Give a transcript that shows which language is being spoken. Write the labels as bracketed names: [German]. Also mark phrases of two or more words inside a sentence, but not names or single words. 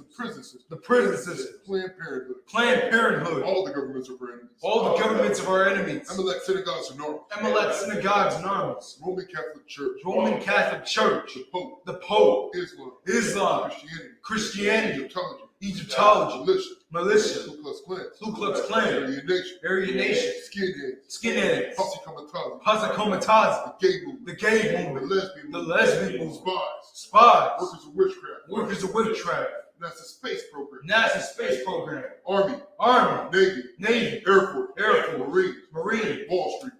[English] The prison system. the prison system, Planned Parenthood. Planned Parenthood, All the governments of our enemies. all the governments of our enemies, Amalek synagogues and armies. Amalek synagogues and armies, Roman Catholic Church. Roman Catholic Church, The Pope. the Pope, Islam. Islam, Christianity. Christianity, Egyptology. Egyptology, Militia. militia, Ku Klux Klan. Ku Klux Klan, Aryan Nation. Aryan Nation, Skinheads. skinheads, Posse Comitatus. Pasakomatazi, The gay movement. the gay The movement, lesbian the movement. lesbian movement, Spies. spies, Workers of witchcraft. workers of witchcraft, NASA space program. NASA space program, Army. Army, Navy. Navy, Air Force. Air Force, Marines. Marine, Wall Street.